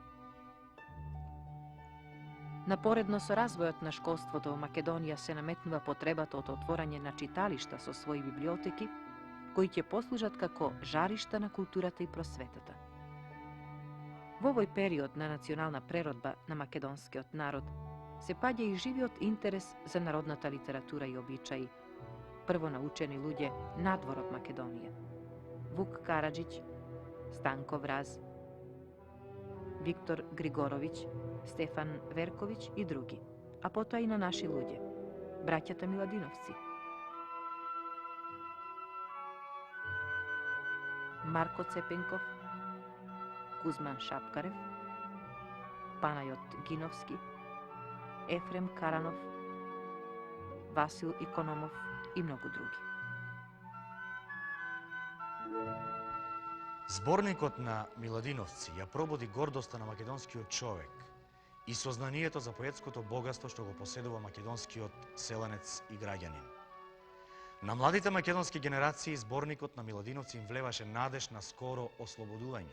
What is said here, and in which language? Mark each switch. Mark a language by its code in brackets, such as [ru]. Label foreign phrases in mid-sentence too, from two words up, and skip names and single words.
[mk] Напоредно со развојот на школството во Македонија се наметнува потребата од отворање на читалишта со своји библиотеки, кои ќе послужат како жаришта на културата и просветата. Во овој период на национална преродба на македонскиот народ се паѓа и живиот интерес за народната литература и обичаи, прво научени луѓе надвор од Македонија. Вук Караџиќ, Станко Враз, Виктор Григорович, Стефан Веркович и други, а потоа и на наши луѓе, браќата Миладиновци. Марко Цепенков, Кузман Шапкарев, Панајот Гиновски, Ефрем Каранов, Васил Икономов и многу други. Зборникот на Миладиновци ја пробуди гордоста на македонскиот човек и сознанието за поетското богатство што го поседува македонскиот селенец и граѓанин. На младите македонски генерации зборникот на Миладиновци им влеваше надеж на скоро ослободување.